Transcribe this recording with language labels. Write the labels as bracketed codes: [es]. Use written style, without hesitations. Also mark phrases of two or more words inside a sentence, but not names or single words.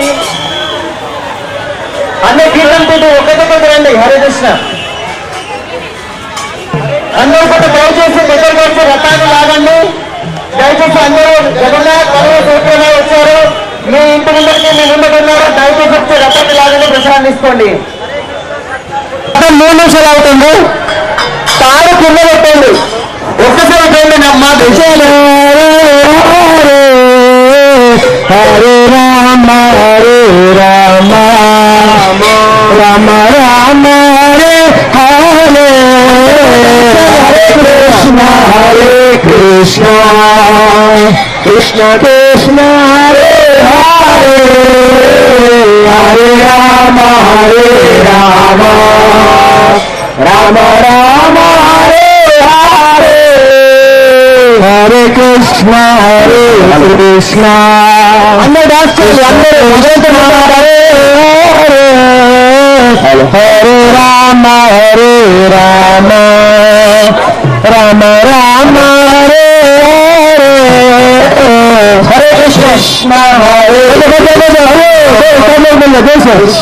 [te] అన్ని కీర్తనతో ఒక్కొక్కటి రండి [sa] హరే కృష్ణ [te] అందరూ కూడా దయచేసి దగ్గరకు వచ్చి రథాన్ని లాగండి దయచేసి అందరూ జగన్నాథ్ సూత్రంలో వచ్చారు మీ ఇంటి ముందరికి మీ ముందుకు ఉన్నారు దయచేసి వచ్చి రథాన్ని లాగండి ప్రసాదం తీసుకోండి 3 నిమిషాలు అవుతుంది తాడు కింద పెట్టండి ఒక్కసారి చూడండి నమ్మ దిశలు [sa] హరే రామ హరే రామ రామ రామ హరే హరే హరే కృష్ణ కృష్ణ కృష్ణ హరే హరే హరే రామ హరే రామ రామ రామ హరే హరే హరే కృష్ణ [te] అందరూ డాన్స్ చేయండి అందరూ [sa] హరే హరే హరే రామ రామ రామ హరే హరే హరే కృష్ణ హరే కృష్ణ